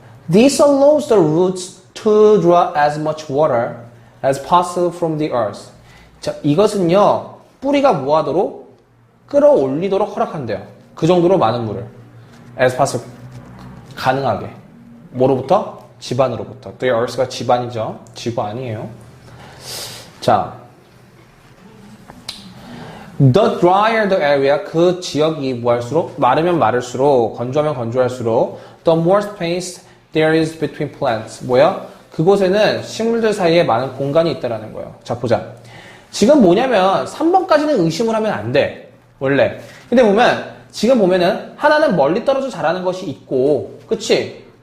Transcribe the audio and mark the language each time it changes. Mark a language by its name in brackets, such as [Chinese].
[English] This allows the roots to draw as much water as possible from the earth. [Korean] 자, 이것은요, 뿌리가 뭐하도록? 끌어올리도록 허락한대요. 그 정도로 많은 물을. [English] as possible. [Korean] 가능하게. 뭐로부터? 집안으로부터. The earth가 집안이죠. 지구 아니에요. 자, [English] the drier the area, [Korean] 그 지역이 뭐할수록? 마르면 마를수록, 건조하면 건조할수록 [English] the more space there is between plants. [Korean] 뭐야? 그곳에는 식물들 사이에 많은 공간이 있다라는 거예요. 자, 보자. 지금 뭐냐면 3번까지는 의심을 하면 안 돼. 원래. 근데 지금 보면은 하나는 멀리 떨어져 자라는 것이 있고, 그치?